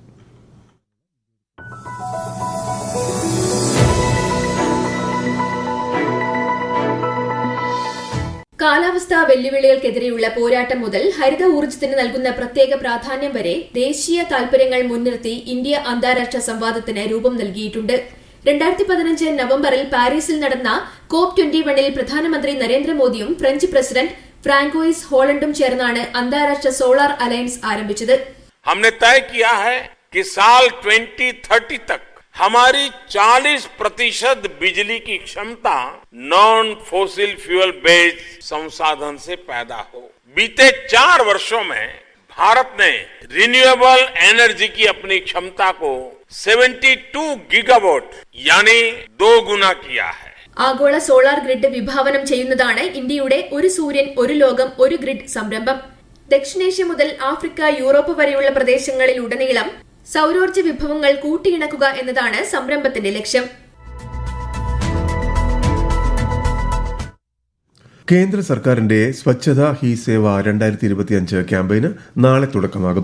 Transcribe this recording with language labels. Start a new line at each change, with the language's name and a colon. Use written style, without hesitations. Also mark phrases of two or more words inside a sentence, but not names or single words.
Malayalam: കാലാവസ്ഥാ വെല്ലുവിളികൾക്കെതിരെയുള്ള പോരാട്ടം മുതൽ ഹരിത ഊർജ്ജത്തിന് നൽകുന്ന പ്രത്യേക പ്രാധാന്യം വരെ ദേശീയ താൽപര്യങ്ങൾ മുൻനിർത്തി ഇന്ത്യ അന്താരാഷ്ട്ര സംവാദത്തിന് രൂപം നൽകിയിട്ടുണ്ട്. 2015 നവംബറിൽ പാരീസിൽ നടന്ന COP21-ൽ പ്രധാനമന്ത്രി നരേന്ദ്രമോദിയും ഫ്രഞ്ച് പ്രസിഡന്റ് ഫ്രാങ്കോയിസ് ഹോളണ്ടും ചേർന്നാണ് അന്താരാഷ്ട്ര സോളാർ അലയൻസ് ആരംഭിച്ചത്.
Hindi: हमने तय किया है कि साल 2030 तक हमारी 40% बिजली की क्षमता
English: non fossil fuel based
Hindi: संसाधन से पैदा हो. बीते 4 वर्षों में भारत ने
English: renewable energy
Hindi: की अपनी क्षमता को 72 गीगावाट यानी 2 गुना किया है.
Malayalam: ആഗോള സോളാർ ഗ്രിഡ് വിഭാവനം ചെയ്യുന്നതാണ് ഇന്ത്യയുടെ ഒരു സൂര്യൻ ഒരു ലോകം ഒരു ഗ്രിഡ് സംരംഭം. ദക്ഷിണേഷ്യ മുതൽ ആഫ്രിക്ക, യൂറോപ്പ് വരെയുള്ള പ്രദേശങ്ങളിലുടനീളം സൌരോർജ്ജ വിഭവങ്ങൾ കൂട്ടിയിണക്കുക എന്നതാണ് സംരംഭത്തിന്റെ ലക്ഷ്യം. കേന്ദ്ര സർക്കാരിന്റെ സ്വച്ഛതാ ഹി സേവ 2025 ക്യാമ്പയിന് നാളെ തുടക്കമാകും.